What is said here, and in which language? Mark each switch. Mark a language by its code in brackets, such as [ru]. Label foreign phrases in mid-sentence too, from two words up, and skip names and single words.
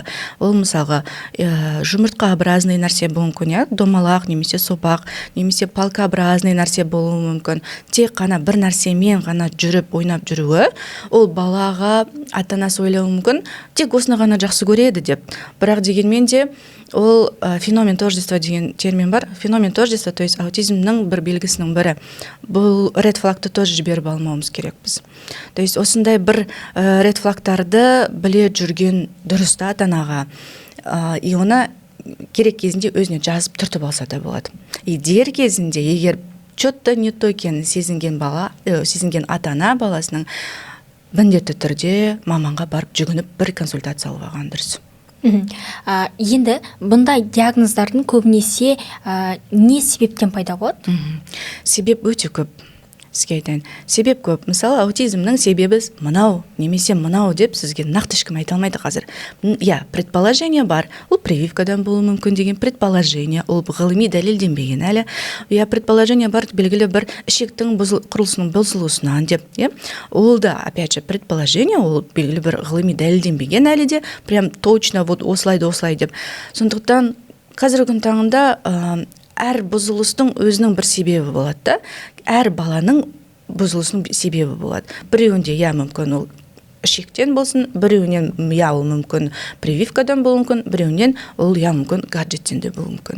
[kk] Ол мысалға жұмыртқаобразный нәрсе болуы мүмкін, иә, домалақ немесе сопақ, немесе палкаобразный нәрсе болуы мүмкін. Тек қана бір нәрсемен ғана жүріп ойнап жүруі, ол балаға ата-анасы ойлауы мүмкін, тек осыны ғана жақсы көреді деп. Бірақ дегенмен де ол [ru] феномен тождества [kk] деген термин бар. [ru] Феномен тождества, то есть [kk] аутизмнің бір белгісінің бірі. Бұл ред флагты тоже жіберіп алмауымыз керек біз. То есть осындай бір ред флагтарды біле жүрген дұрыс та ата-анаға. И оны керек кезінде өзіне жазып түртіп алса да болады. И дер кезінде егер [ru] что-то не то [kk] екенін сезінген ата-ана баласының міндетті түрде маманға барып жүгініп бір консультация алып алған дұрыс. Енді бұндай диагноздардың көбінесе не себептен пайда болады? Себеп өте көп. Сізге айтайын. Себеп көп. Мысалы, аутизмнің себебі мынау, немесе мынау деп сізге нақты ешкім айта алмайды қазір. Предположение бар. Ол прививкадан болуы мүмкін деген предположение. Ол ғылыми дәлелденбеген әлі. Предположение бар, белгілі бір ішектің құрылысының бұзылысынан деп. Ол да, [ru] опять же, предположение, [kk] ол белгілі бір ғылыми дәлелденбеген әлі де, [ru] прям точно вот [kk] осылай деп. Сондықтан қазіргі күн таңында әр бұзылыстың өзінің бір себебі болады да. Әр баланың бұзылысының себебі болады. Біреуінде мүмкін ол ішектен болсын, біреуінен ол мүмкін прививкадан болуы мүмкін, біреуінен ол мүмкін гаджеттен де болуы мүмкін.